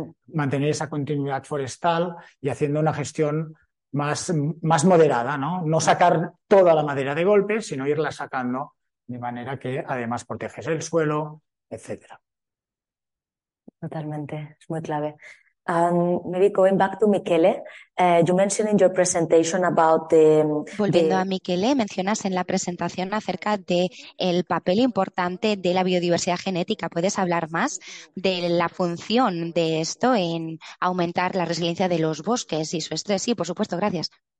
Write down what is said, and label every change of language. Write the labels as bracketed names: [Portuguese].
[Spanish] Mantener esa continuidad forestal y haciendo una gestión más moderada, ¿no? No sacar toda la madera de golpe, sino irla sacando de manera que además proteges el suelo, etcétera. Totalmente, es muy clave. [English] Maybe going back to Michele, you mentioned in your presentation about [Spanish] Volviendo a Michele, mencionas en la presentación acerca de el papel importante de la biodiversidad genética. ¿Puedes hablar más de la función de esto en aumentar la resiliencia de los bosques y su estrés? Sí, por supuesto, gracias.